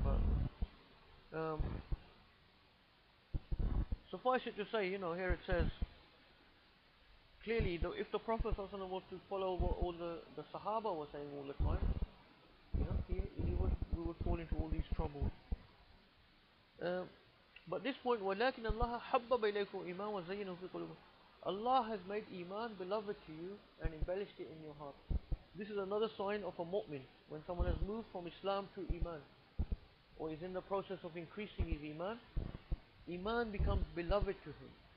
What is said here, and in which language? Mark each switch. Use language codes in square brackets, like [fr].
[en] But suffice it to say, here it says clearly, if the Prophet ﷺ was to follow what all the Sahaba were saying all the time, we would fall into all these troubles. But this point, [ar] وَلَكِنَ اللَّهَ حَبَّبَ إِلَيْكُمْ إِيمَانَ وَزَيَّنَهُ فِي قُلُوبِكُمْ. [en] Allah has made Iman beloved to you and embellished it in your heart. This is another sign of a mu'min. When someone has moved from Islam to Iman, or is in the process of increasing his Iman, Iman becomes beloved to him.